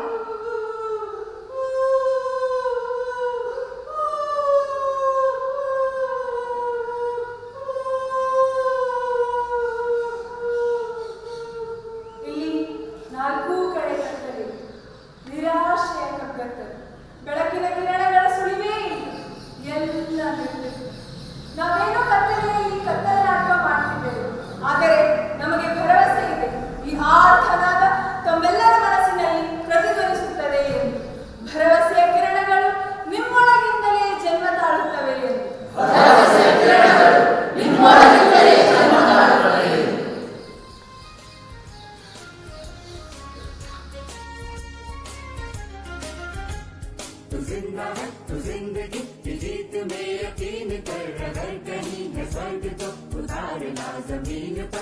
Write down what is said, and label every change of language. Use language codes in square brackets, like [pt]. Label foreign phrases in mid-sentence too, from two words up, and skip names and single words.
[kn] ಇಲ್ಲಿ ನಾಲ್ಕೂ ಕಡೆ ಕತ್ತಲೆ, ನಿರಾಶೆಯ ಕಗ್ಗತ್ತಲು, ಬೆಳಕಿನ ಕಿರಣಗಳ ಸುಳಿವೇ ಇಲ್ಲ, ಎಲ್ಲ ನಿರ್ಲಿಪ್ತ. ನಾವೇನೋ ಕತ್ತಲೆಯಲ್ಲಿ ಕತ್ತಲ ನಾಟಕ ಮಾಡ್ತಿದ್ದೆವು, ಆದರೆ ನಮಗೆ ಭರವಸೆ ಇದೆ, ಈ ಆರ್ಥನಾದ ತಮ್ಮೆಲ್ಲರ ಮನಸ್ಸಿನಲ್ಲಿ ಪ್ರತಿಧ್ವನಿಸುತ್ತದೆ ಎಂದು. ಭರವಸೆಯ ಕಿರಣಗಳು ನಿಮ್ಮೊಳಗಿಂದಲೇ ಜನ್ಮ ತಾಳುತ್ತವೆ ಎಂದು. [hi] तू जिंदा है तू जिंदगी की जीत में यकीन कर, अगर कहीं है स्वर्ग तो उतार ला जमीन पर।